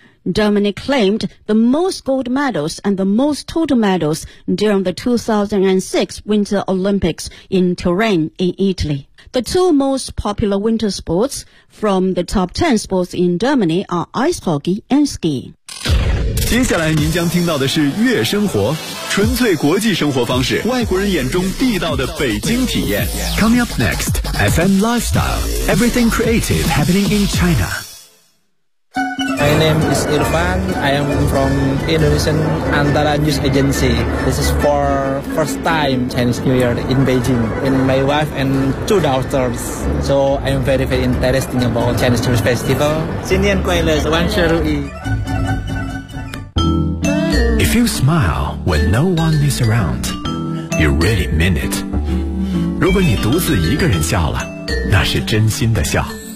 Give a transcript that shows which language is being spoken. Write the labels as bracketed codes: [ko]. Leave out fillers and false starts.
[en] Germany claimed the most gold medals and the most total medals during the 2006 Winter Olympics in Turin in Italy. The two most popular winter sports from the top 10 sports in Germany are ice hockey and skiing. [zh] 接下来您将听到的是悦生活，纯粹国际生活方式，外国人眼中地道的北京体验。 [en] Coming up next, FM Lifestyle, everything creative happening in China. My name is Irfan. I am from Indonesian Antara News Agency. This is for first time Chinese New Year in Beijing. And my wife and two daughters. So I am very, very interested about Chinese New Year Festival. [zh] 新年快乐，万事如意。 [en] If you smile when no one is around, you really mean it. [zh] 如果你独自一个人笑了，那是真心的笑。